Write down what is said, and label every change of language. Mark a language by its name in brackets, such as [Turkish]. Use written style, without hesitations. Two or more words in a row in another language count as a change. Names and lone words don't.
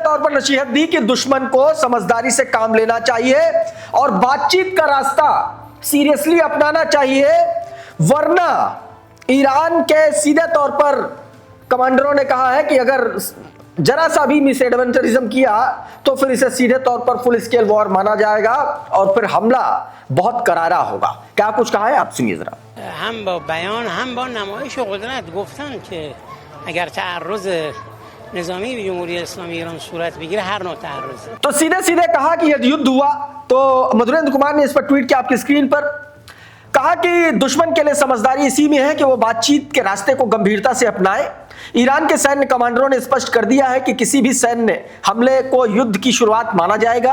[Hindi] तौर पर नसीहत दी कि दुश्मन को समझदारी से काम लेना चाहिए और बातचीत का रास्ता सीरियसली अपनाना चाहिए, वरना ईरान के सीधे तौर पर कमांडरों ने कहा है कि अगर जरा सा भी [English] misadventurism [Hindi] किया तो फिर इसे सीधे तौर पर [English] full scale war [Hindi] माना जाएगा और फिर हमला बहुत करारा होगा। क्या कुछ कहा है आप सुनिए जरा। [Persian] हम با بیان هم با نمایش قدرت گفتن که اگر تعرض نظامی به جمهوری اسلامی ایران صورت بگیره هر نوع تعرض। [Hindi] तो सीधे सीधे कहा कि यदि युद्ध हुआ तो मधुरेंद्र कुमार ने इस पर ट्वीट किया आपकी स्क्रीन पर, कहा कि दुश्मन के लिए समझदारी इसी में है कि वो बातचीत के रास्ते को गंभीरता से अपनाए। ईरान के सैन्य कमांडरों ने स्पष्ट कर दिया है कि किसी भी सैन्य हमले को युद्ध की शुरुआत माना जाएगा।